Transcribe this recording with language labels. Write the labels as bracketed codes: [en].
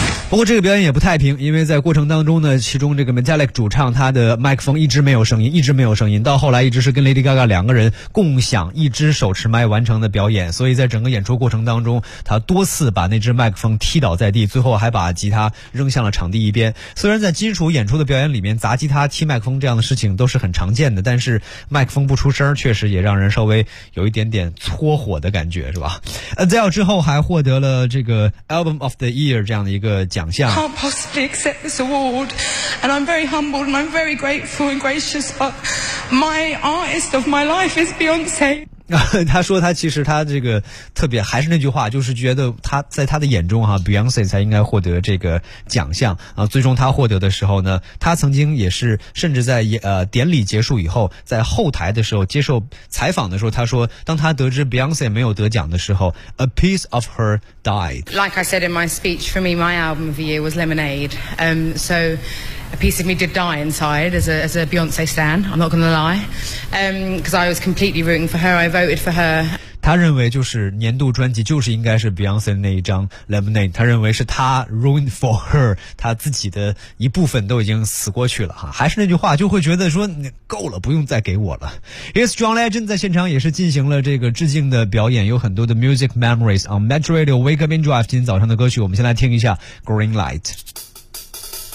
[zh] 不过这个表演也不太平，因为在过程当中呢，其中这个 Metallica 主唱他的麦克风一直没有声音，一直没有声音，到后来一直是跟 Lady Gaga 两个人共享一只手持麦完成的表演，所以在整个演出过程当中，他多次把那只麦克风踢倒在地，最后还把吉他扔向了场地一边。虽然在金属演出的表演里面，砸吉他、踢麦克风这样的事情都是很常见的，但是麦克风不出声，确实也让人稍微有一点点搓火的感觉，是吧？ Adele 之后还获得了这个 Album of the Year 这样的一个奖项。 [en] Can't possibly accept this award and I'm very humbled and I'm very grateful and gracious but my artist of my life is Beyonce。 [zh] 他说他其实他这个特别还是那句话，就是觉得他在他的眼中哈 Beyonce 才应该获得这个奖项啊。最终他获得的时候呢，他曾经也是甚至在典礼结束以后，在后台的时候接受采访的时候，他说当他得知 Beyonce 没有得奖的时候， [en] A piece of her died. Like I said in my speech, for me my album of the year was Lemonade. So a piece of me did die inside as a Beyonce stan, I'm not going to lie. Because I was completely rooting for her, I voted for her. [zh] 他认为就是年度专辑就是应该是 Beyonce 那一张 Lemonade， 他认为是他 [en] ruined for her， [zh] 他自己的一部分都已经死过去了哈。还是那句话，就会觉得说够了，不用再给我了。 It's John Legend 在现场也是进行了这个致敬的表演，有很多的 [en] music memories on Metro Radio Wake Up and Drive。 [zh] 今天早上的歌曲我们先来听一下 Green Light。